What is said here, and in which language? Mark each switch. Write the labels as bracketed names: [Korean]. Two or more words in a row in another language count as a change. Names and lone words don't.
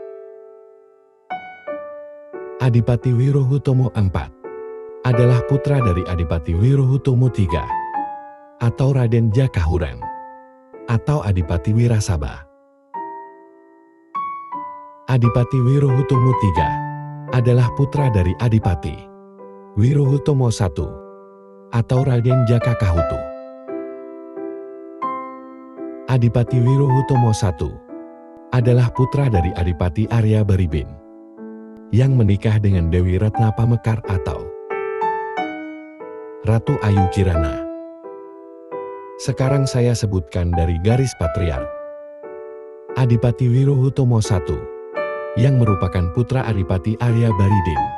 [Indonesian] Adipati Wirohutomo IV adalah putra dari Adipati Wirohutomo III atau Raden Jaka Huren atau Adipati Wirasaba. Adipati Wirohutomo III adalah putra dari Adipati Wirohutomo I atau Raden Jaka Kahutu. Adipati Wirohutomo I adalah putra dari Adipati Arya Baribin yang menikah dengan Dewi Ratna Pamekar atau Ratu Ayu Kirana. Sekarang saya sebutkan dari garis patriark. Adipati Wirohutomo I yang merupakan putra Adipati Arya Baridin.